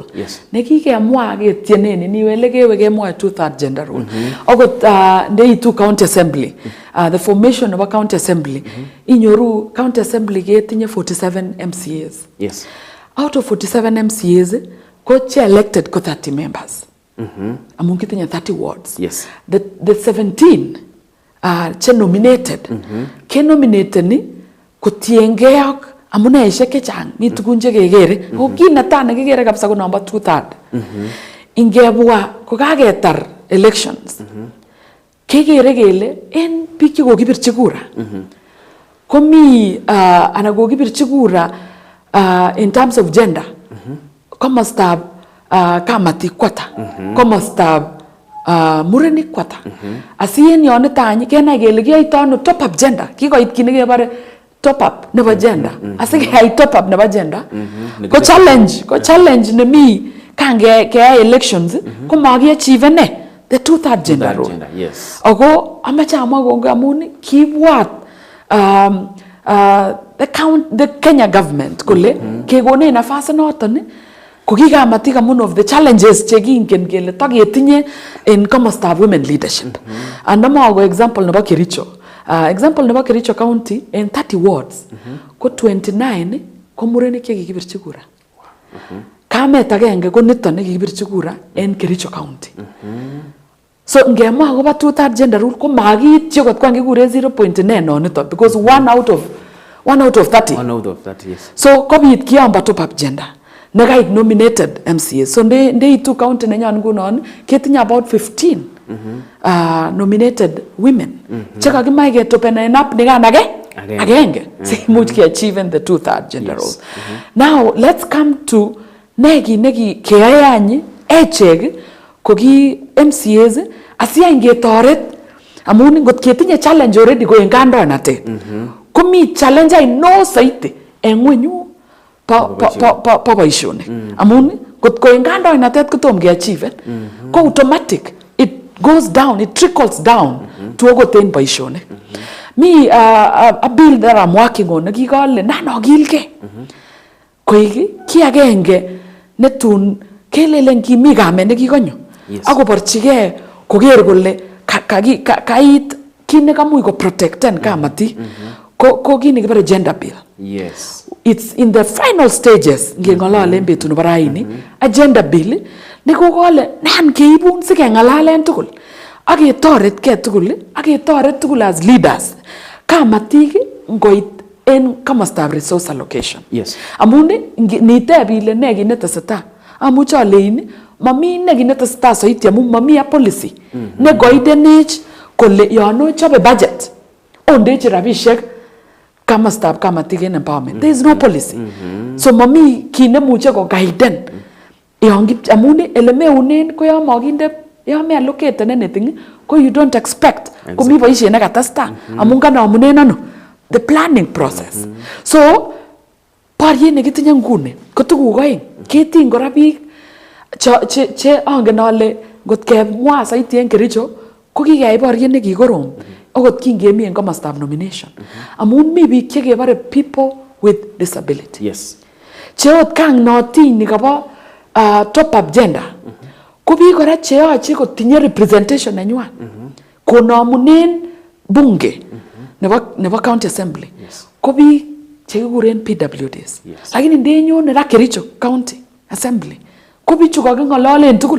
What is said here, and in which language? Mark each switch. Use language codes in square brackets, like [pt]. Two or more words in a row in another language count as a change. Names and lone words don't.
[kln] Ne kikemwa ketienen ni wele kewe kemwa [en] 2/3 gender rule. [kln] Okot ndeitu [en] county assembly. The formation of a county assembly. [kln] Inyoru [en] county assembly [kln] ketinye 47 MCAs. [en] Yes. Out of 47 MCAs, ko elected ko 30 members. Among kitinye 30 wards. Yes. The 17 che nominated. [kln] Ke nominated ni kotienge ak amune ishek chechang mi tugun che kekere ko kinata ne kekere kabisa ko number 2/3 ingebwa ko kaketar elections kekere kele en biik che kokibirchi kura komi ana kokibirchi kura [en] in terms of gender [kln] komostab kamatik kwata komostab murenik kwata asien yon tany kenai kele kiyoito ano [en] top up gender [kln] kikoit kit nekebare [en] top up [kln] nebo gender asikeyai [en] top up [kln] nebo gender ko challenge nemi kange keyai elections ko makiachieve ne [en] the 2/3 gender rule. Yes. [kln] Ako amache amwa kongo amun kibwat [en] the Kenya government [kln] kole kekone nafasi noton ko kikamatik amun [en] of the challenges [kln] che kingen kele taketinye in komostab [en] women leadership. [kln] Andama ko example nebo Kericho. Example nebo Kericho County [en] in 30 wards [kln] ko 29 ko murenik che kikibirchi kura. Kamet agenge ko nito ne kikibirchi kura en Kericho County. So ngemwa akobo [en] 2/3 gender rule [kln] ko makiityi kot kwan kikure 0.9 no nito [en] because one out of 30. One out of 30, yes. [kln] So kobit kiamba [en] top up gender. [kln] Nekait [en] nominated MCA. [kln] So ndeitu county nenyon ngunon ketinye [en] about 15 nominated women. [kln] Cheka kimai ketopenen up nikan agenge. Simuch ki achieve [en] the 2/3 gender role. Now let's come to [kln] neki keayanyi echek ko ki MCAs asiya ngetoret amun ngot ketinye [en] challenge already [kln] ko en kandoinatet. Komi challenge ai no saiti en ngwenyu po boisionik. Amun kot ko en kandoinatet kotom ke achieve ko automatic [en] it goes down, it trickles down to [kln] ogoten boisionik. [en] Mi a bill that I'm working on [kln] nekikole nanokilke. Koik ki agenge netun kelelen kimi kamet nekikonyo. Akoborchige koker kole kait kit nekamuch ko protecten kamatik ko kit nekibare [en] gender bill. Yes. It's in the final stages [kln] ngeng'alalen betut nebo raini [en] a gender bill [kln] nekokole nan keibun sikeng'alalen tugul ak ketoretge tugul [en] as leaders [kln] kamatik ngoit en komostab [en] resource allocation. Yes. [kln] Amun niteb ile ne kit netesetai amuche alein mami ne kit netesetai soiti amun mami [en] a policy [kln] ne goidenech kole yon ochobe budget ondechi rabishek komostab kamatik en empowerment. [en] There is no policy. [kln] So mami kit nemuche ko guiden amun ele meunen ko yon makinde yon me [en] allocate anything [kln] ko [en] you don't expect [kln] komi boisiet nekatestai amun kanamunen ano [en] the planning process. [kln] So Bariet nekitinye nguni ko tuguk aeng. Keting kora biik che angen ale ngot kemwa saiti en Kericho ko kikeyai bariet nekikorom akot kingemi en komostab nomination. Amun mi biik chekebare [en] people with disability. Yes. [kln] Che ot kang notin ni kabo [en] top up gender. [kln] Ko biik kora che yoche kotinye representation nenywan. Konamunen bunge nebo [en] county assembly. [kln] Ko biik chekikuren PWDs. Lakini ndenyone ra Kericho [en] county assembly [kln] ko bichu kaking'ololen tugul.